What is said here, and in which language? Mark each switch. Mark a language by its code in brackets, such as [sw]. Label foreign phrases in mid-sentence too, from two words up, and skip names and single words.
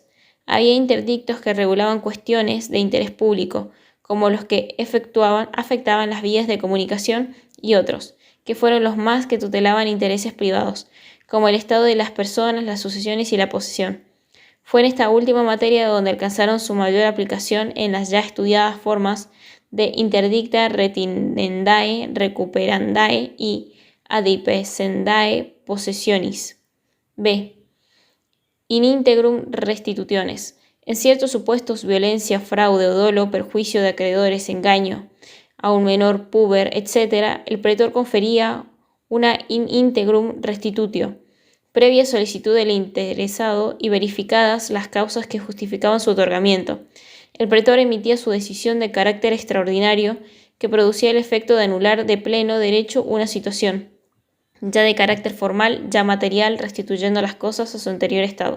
[es] Había interdictos que regulaban cuestiones de interés público, como los que afectaban las vías de comunicación, y otros, que fueron los más que tutelaban intereses privados, como el estado de las personas, las sucesiones y la posesión. Fue en esta última materia donde alcanzaron su mayor aplicación en las ya estudiadas formas de [la] interdicta retinendae recuperandae [es] y [la] adipecendae possessionis. [es] B. [la] In integrum restitutiones. [es] En ciertos supuestos, violencia, fraude o dolo, perjuicio de acreedores, engaño a un menor puber, etc., el pretor confería una [la] in integrum restitutio, [es] previa solicitud del interesado y verificadas las causas que justificaban su otorgamiento. El pretor emitía su decisión de carácter extraordinario que producía el efecto de anular de pleno derecho una situación, ya de carácter formal, ya material, restituyendo las cosas a su anterior estado.